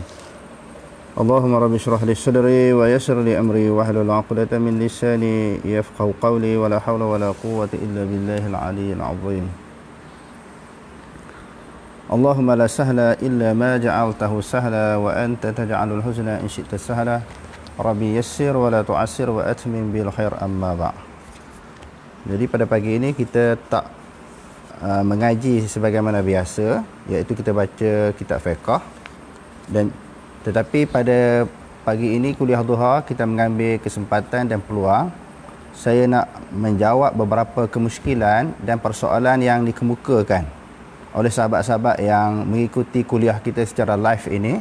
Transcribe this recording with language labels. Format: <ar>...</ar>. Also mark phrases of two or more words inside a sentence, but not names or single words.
<ar>اللهم رب اشرح لي صدري ويسر لي أمري واحلل عقدة من لساني يفقهوا قولي ولا حول ولا قوة إلا بالله العلي العظيم. اللهم لا سهل إلا ما جعلته سهلا وأنت تجعل الحزن إن شئت سهلا. رب يسر ولا تعسر وتمم بالخير أما بعد'.</ar> <ms>Jadi pada pagi ini kita tak mengaji sebagaimana biasa, iaitu kita baca kitab fiqh, dan tetapi pada pagi ini kuliah duha kita mengambil kesempatan dan peluang saya nak menjawab beberapa kemusykilan dan persoalan yang dikemukakan oleh sahabat-sahabat yang mengikuti kuliah kita secara live ini.</ms>